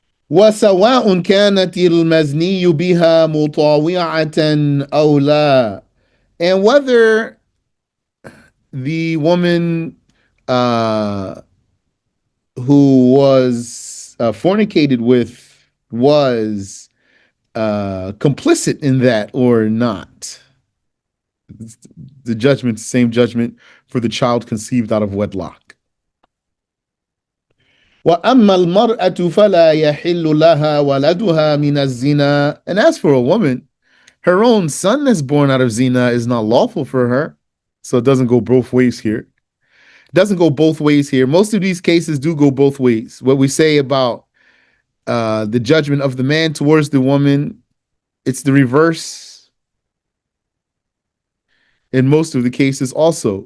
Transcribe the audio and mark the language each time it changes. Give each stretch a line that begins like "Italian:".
Arabic: وسواء كانت المزني بها مطاوعة أو لا.
English: And whether the woman who was fornicated with was complicit in that or not. The judgment, same judgment for the child conceived out of wedlock.
Arabic: وأما المرأة فلا يحل لها ولدها من الزنا.
English: And as for a woman, her own son that's born out of zina is not lawful for her. So it doesn't go both ways here. It doesn't go both ways here. Most of these cases do go both ways. What we say about the judgment of the man towards the woman, it's the reverse in most of the cases also.